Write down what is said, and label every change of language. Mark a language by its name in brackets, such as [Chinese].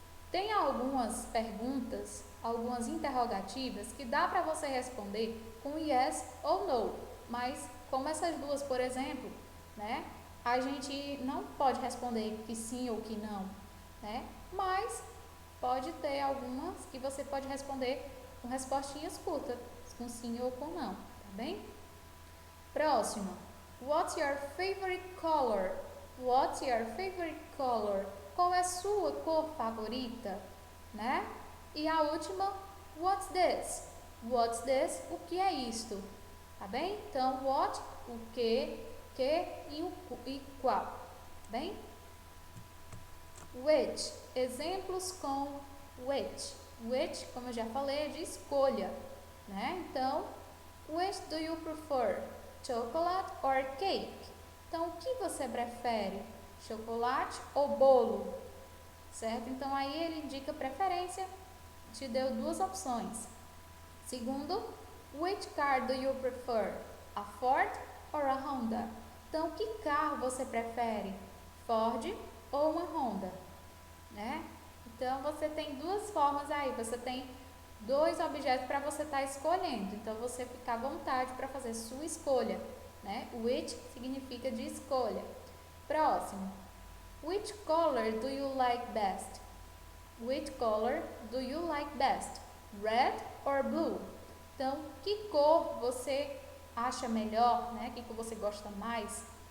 [Portuguese] Tem algumas perguntas, algumas interrogativas que dá para você responder com yes ou no, mas como essas duas, por exemplo, né, a gente não pode responder que sim ou que não, né, mas pode ter algumas que você pode responder com respostinhas curtas, com sim ou com não, tá bem? [English] Próximo, what's your favorite color? What's your favorite color? [Portuguese] Qual é a sua cor favorita, né? E a última, [English] what's this? What's this? [Portuguese] O que é isto? Tá bem? Então, what, o que e qual, tá bem? Which, exemplos com which. Which, como eu já falei, é de escolha, né? [English] Então, which do you prefer? Chocolate or cake? [Portuguese] Então, o que você prefere? Chocolate ou bolo? Certo? Então, aí ele indica preferência, te deu duas opções. [English] Segundo, which car do you prefer? A Ford or a Honda? [Portuguese] Então, que carro você prefere? Ford ou uma Honda? Né? Então, você tem duas formas aí, você tem dois objetos para você estar escolhendo. Então, você fica à vontade para fazer sua escolha, né? Which significa de escolha. Próximo. [English] Which color do you like best? Which color do you like best? Red or blue? [Portuguese] Então, que cor você acha melhor, né? Que cor você gosta mais?